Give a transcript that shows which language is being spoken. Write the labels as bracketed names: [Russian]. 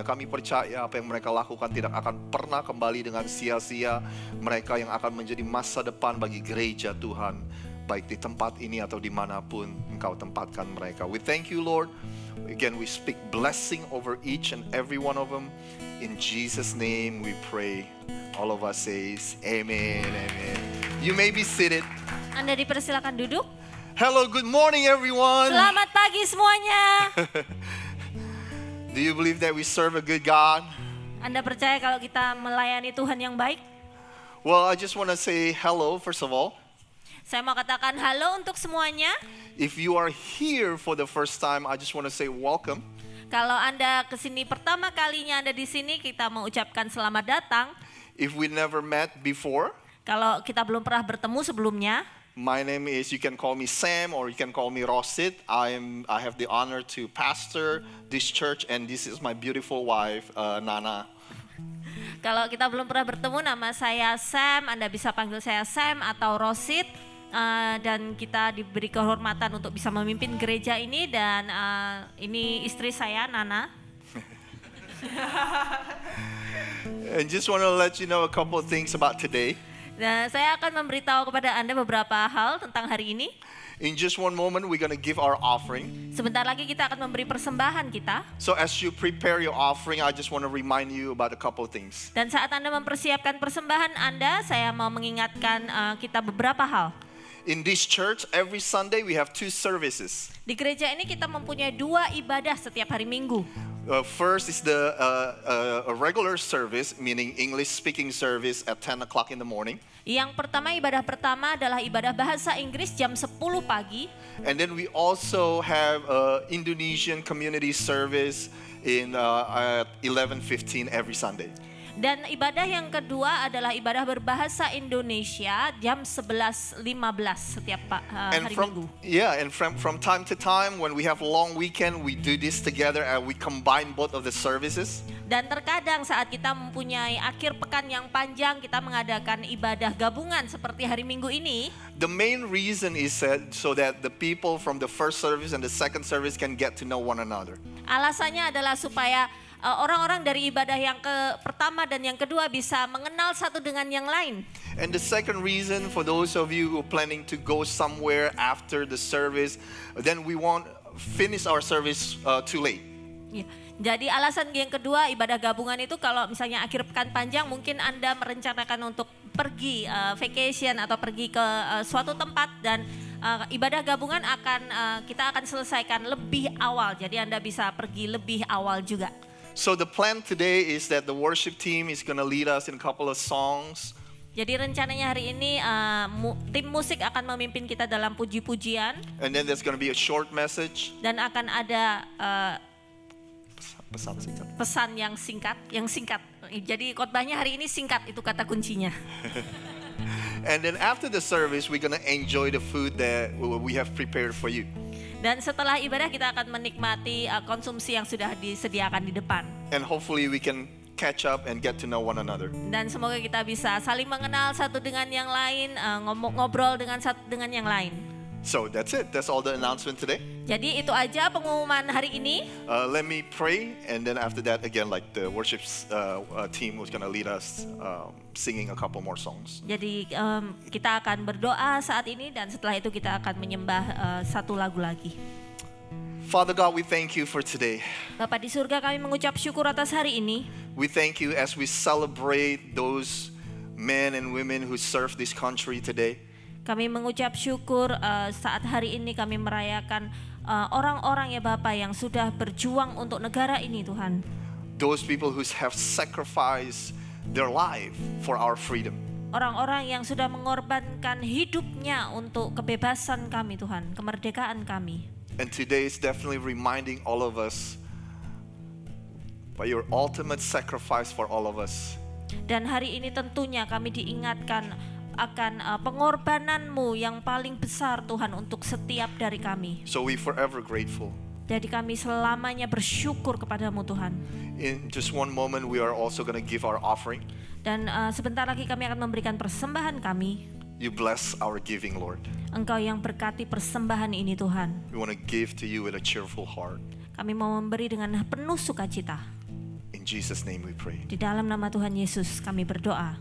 [Indonesian] Kami percaya apa yang mereka lakukan tidak akan pernah kembali dengan sia-sia. Mereka yang akan menjadi masa depan bagi gereja Tuhan, baik di tempat ini atau dimanapun Engkau tempatkan mereka. [English] We thank you, Lord. Again, we speak blessing over each and every one of them. In Jesus' name we pray. All of us says, Amen, Amen. You may be seated. [Indonesian] Anda dipersilakan duduk. [English] Hello, good morning everyone. [Indonesian] Selamat pagi semuanya. [English] Do you believe that we serve a good God? [Indonesian] Anda percaya kalau kita melayani Tuhan yang baik? [English] Well, I just want to say hello first of all. [Indonesian] Saya mau katakan halo untuk semuanya. [English] If you are here for the first time, I just want to say welcome. [Indonesian] Kalau Anda kesini pertama kalinya Anda di sini, kita mau ucapkan selamat datang. [English] If we never met before, [Indonesian] kalau kita belum pernah bertemu sebelumnya, [English] my name is, you can call me Sam or you can call me Rosit. I have the honor to pastor this church and this is my beautiful wife, Nana. [Indonesian] Kalau kita belum pernah bertemu, nama saya Sam, Anda bisa panggil saya Sam atau Rosit. Dan kita diberi kehormatan untuk bisa memimpin gereja ini dan ini istri saya, Nana. [English] And just want to let you know a couple of things about today. [Indonesian] Nah, saya akan memberitahu kepada Anda beberapa hal tentang hari ini. [English] In just one moment, we're going to give our offering. [Indonesian] Sebentar lagi kita akan memberi persembahan kita. [English] So as you prepare your offering, I just want to remind you about a couple of things. [Indonesian] Dan saat Anda mempersiapkan persembahan Anda, saya mau mengingatkan kita beberapa hal. [English] In this church, every Sunday we have 2 services. [Indonesian] Di gereja ini kita mempunyai 2 ibadah setiap hari Minggu. [English] First is the a regular service, meaning English speaking service at 10 o'clock in the morning. [Indonesian] Yang pertama, ibadah pertama adalah ibadah bahasa Inggris jam 10 pagi. [English] And then we also have Indonesian community service in at 11:15 every Sunday. [Indonesian] Dan ibadah yang kedua adalah ibadah berbahasa Indonesia jam 11.15 setiap hari Minggu. [English] Yeah, and from time to time when we have long weekend, we do this together and we combine both of the services. [Indonesian] Dan terkadang saat kita mempunyai akhir pekan yang panjang, kita mengadakan ibadah gabungan seperti hari Minggu ini. [English] The main reason is so that the people from the first service and the second service can get to know one another. [Indonesian] Alasannya adalah supaya orang-orang dari ibadah yang pertama dan yang kedua bisa mengenal satu dengan yang lain. [English] And the second reason for those of you who are planning to go somewhere after the service, then we won't finish our service too late. [Indonesian] Ya. Jadi alasan yang kedua ibadah gabungan itu kalau misalnya akhir pekan panjang mungkin Anda merencanakan untuk pergi vacation atau pergi ke suatu tempat dan ibadah gabungan kita akan selesaikan lebih awal. Jadi Anda bisa pergi lebih awal juga. [English] So the plan today is that the worship team is going to lead us in a couple of songs. [Indonesian] Jadi rencananya hari ini tim musik akan memimpin kita dalam puji-pujian. [English] And then there's going to be a short message. [Indonesian] Dan akan ada pesan yang singkat. Jadi khotbahnya hari ini singkat, itu kata kuncinya. [English] And then after the service, we're going to enjoy the food that we have prepared for you. [Indonesian] Dan setelah ibadah kita akan menikmati konsumsi yang sudah disediakan di depan. [English] And hopefully we can catch up and get to know one another. [Indonesian] Dan semoga kita bisa saling mengenal satu dengan yang lain, ngobrol dengan satu dengan yang lain. [English] So that's it. That's all the announcement today. [Indonesian] Jadi itu aja pengumuman hari ini. [English] Let me pray, and then after that, again, like the worship team was gonna lead us singing a couple more songs. [Indonesian] Jadi kita akan berdoa saat ini dan setelah itu kita akan menyembah satu lagu lagi. [English] Father God, we thank you for today. [Indonesian] Bapa di surga, kami mengucap syukur atas hari ini. [English] We thank you as we celebrate those men and women who serve this country today. [Indonesian] Kami mengucap syukur saat hari ini kami merayakan orang-orang ya Bapa yang sudah berjuang untuk negara ini Tuhan. [English] Those people who have sacrificed their life for our freedom. [Indonesian] Orang-orang yang sudah mengorbankan hidupnya untuk kebebasan kami Tuhan, kemerdekaan kami. [English] And today is definitely reminding all of us by your ultimate sacrifice for all of us. [Indonesian] Dan hari ini tentunya kami diingatkan akan pengorbananmu yang paling besar Tuhan untuk setiap dari kami. [English] So we forever grateful. [Indonesian] Jadi kami selamanya bersyukur kepadamu Tuhan. [English] In just one moment we are also going to give our offering. [Indonesian] Dan sebentar lagi kami akan memberikan persembahan kami. [English] You bless our giving, Lord. [Indonesian] Engkau yang berkati persembahan ini Tuhan. [English] We want to give to you with a cheerful heart. [Indonesian] Kami mau memberi dengan penuh sukacita. [English] In Jesus' name we pray. [Indonesian] Di dalam nama Tuhan Yesus kami berdoa.